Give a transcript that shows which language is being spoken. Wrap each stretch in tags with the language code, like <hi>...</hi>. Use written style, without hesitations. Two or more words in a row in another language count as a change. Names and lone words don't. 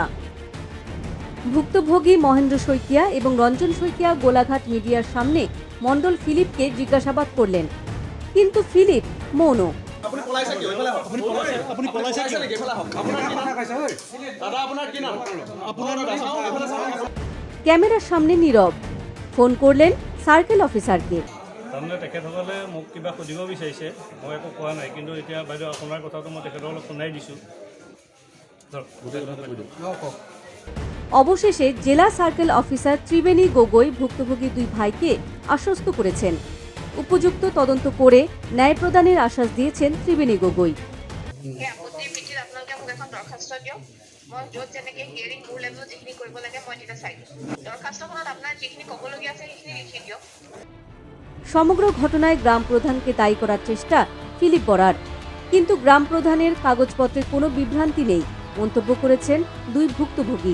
<bn>ভুক্তভোগী মহেন্দ্র শইকিয়া এবং রঞ্জন শইকিয়া গোলাঘাট মিডিয়ার সামনে মণ্ডল ফিলিপকে জিজ্ঞাসাবাদ করলেন, কিন্তু ফিলিপ মৌন। ক্যামেরার সামনে নীরব। ফোন করলেন সার্কেল অফিসারকে।</bn> <as>তাৰমানে তেখেতসকলে মোক কিবা সুধিব বিচাৰিছে, মই একো কোৱা নাই, কিন্তু এতিয়া বাইদেউ আপোনাৰ কথাটো মই তেখেতসকলক শুনাই দিছোঁ।</as> <bn>অবশেষে জেলা</bn> <en>circle officer</en> <bn>ত্রিবেণী গগৈ ভুক্তভোগী দুই ভাইকে আশ্বস্ত করেছেন। উপযুক্ত তদন্ত করে ন্যায় প্রদানের আশ্বাস দিয়েছেন ত্রিবেণী গগৈ। সমগ্র ঘটনায় গ্রাম প্রধানকে দায়ী করার চেষ্টা ফিলিপ বরার, কিন্তু গ্রাম প্রধানের কাগজপত্রে কোনো বিভ্রান্তি নেই মন্তব্য করেছেন দুই ভুক্তভোগী।</bn>